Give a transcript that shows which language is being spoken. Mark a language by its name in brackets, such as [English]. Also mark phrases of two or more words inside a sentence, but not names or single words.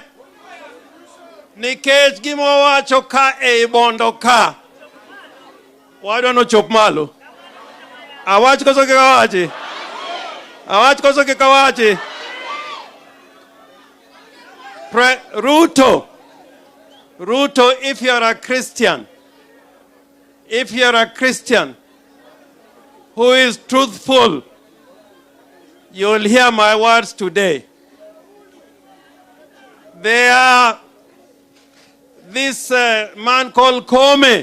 [Luo (Kenya and Tanzania)] Nikech gima wacho ka e Bondo ka. Wadwa no chop malo. Awach koso ke kawachi. Awach koso ke kawachi. Ruto. Ruto, [English] if you're a Christian, who is truthful, you'll hear my words today. They are this man called Kome.